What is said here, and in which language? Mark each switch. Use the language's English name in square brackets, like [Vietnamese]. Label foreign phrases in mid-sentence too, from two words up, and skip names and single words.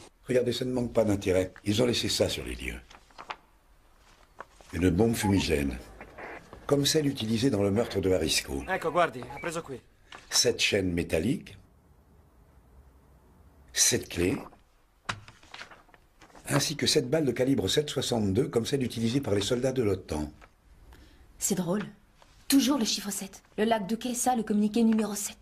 [French] Regardez, ça ne manque pas d'intérêt. Ils ont laissé ça sur les lieux. Une bombe fumigène. Comme celle utilisée dans le meurtre de Harisco. [Italian] Ecco, guardi, ha preso qui. [French] 7 chaînes métalliques. 7 clés. Ainsi que 7 balles de calibre 7,62 comme celle utilisée par les soldats de l'OTAN. C'est drôle. Toujours le chiffre 7. Le lac de Kessa, le communiqué numéro 7.